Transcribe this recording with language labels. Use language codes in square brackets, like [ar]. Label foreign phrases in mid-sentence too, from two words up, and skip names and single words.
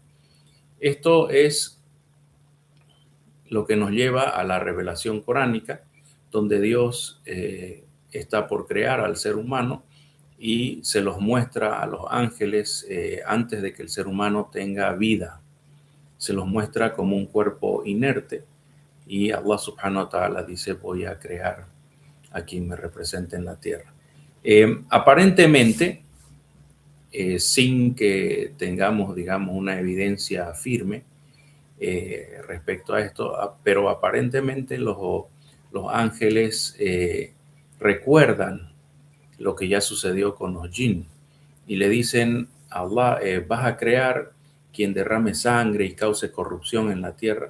[es] Esto es lo que nos lleva a la revelación coránica, donde Dios está por crear al ser humano y se los muestra a los ángeles antes de que el ser humano tenga vida. Se los muestra como un cuerpo inerte y [ar] الله سبحانه وتعالى [es] dice: voy a crear a quien me represente en la tierra. Aparentemente, sin que tengamos, digamos, una evidencia firme respecto a esto, pero aparentemente los ángeles recuerdan lo que ya sucedió con los jinn y le dicen a Allah: vas a crear quien derrame sangre y cause corrupción en la tierra.